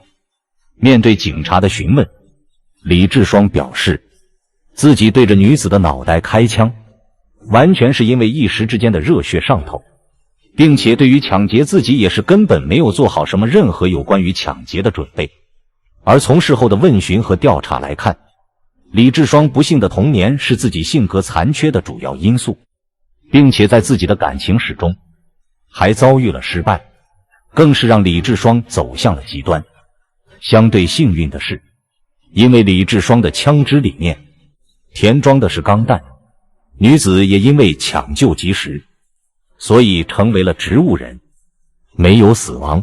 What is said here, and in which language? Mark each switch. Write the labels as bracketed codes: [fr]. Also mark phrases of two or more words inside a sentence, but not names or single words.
[zh] 面對警察的詢問，李志雙表示自己对着女子的腦袋開槍，完全是因為一時之間的熱血上頭，並且對於搶劫自己也是根本沒有做好什麼任何有關於搶劫的準備。而從事後的問詢和調查來看，李志雙不幸的童年是自己性格殘缺的主要因素，並且在自己的感情史中還遭遇了失敗，更是讓李志雙走向了極端。相对幸運的是，因為李志双的槍支裡面填裝的是鋼彈，女子也因為搶救及時，所以成為了植物人，沒有死亡。